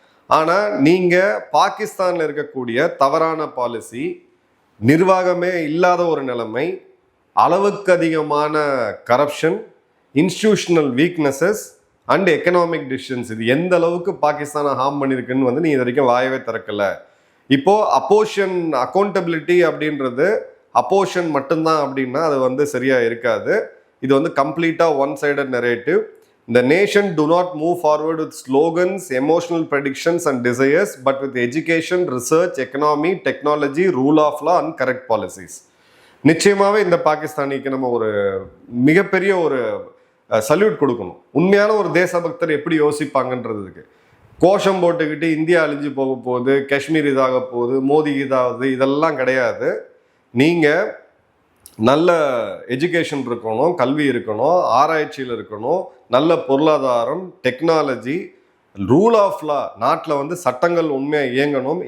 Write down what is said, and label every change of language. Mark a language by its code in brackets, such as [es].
[ta] ஆனால் நீங்கள் பாகிஸ்தானில் இருக்கக்கூடிய தவறான பாலிசி, நிர்வாகமே இல்லாத ஒரு நிலைமை, அளவுக்கு அதிகமான corruption, institutional weaknesses and economic decisions, இது எந்த அளவுக்கு பாகிஸ்தானை ஹார்ம் பண்ணியிருக்குன்னு வந்து நீ இது வரைக்கும் வாயவே திறக்கல. இப்போ அப்போஷன் அக்கௌண்டபிலிட்டி அப்படின்றது அப்போஷன் மட்டும்தான் அப்படின்னா அது வந்து சரியா இருக்காது. இது வந்து கம்ப்ளீட்டா one sided narrative. [en] The nation do not move forward with slogans, emotional predictions and desires, but with education, research, economy, technology, rule of law and correct policies. [ta] நிச்சயமாவே இந்த பாகிஸ்தானிக்கு நம்ம ஒரு மிகப்பெரிய ஒரு சல்யூட் கொடுக்கணும். உண்மையான ஒரு தேசபக்தர் எப்படி யோசிப்பாங்கன்றதுக்கு கோஷம் போட்டுக்கிட்டு இந்தியா அழிஞ்சு போக போகுது, காஷ்மீர் இதாக போகுது, மோடி இதாவது, இதெல்லாம் கிடையாது. நீங்கள் நல்ல எஜுகேஷன் இருக்கணும், கல்வி இருக்கணும், ஆராய்ச்சியில் இருக்கணும், நல்ல பொருளாதாரம், டெக்னாலஜி, ரூல் ஆஃப் லா, நாட்டில் வந்து சட்டங்கள் உண்மையாக இயங்கணும்.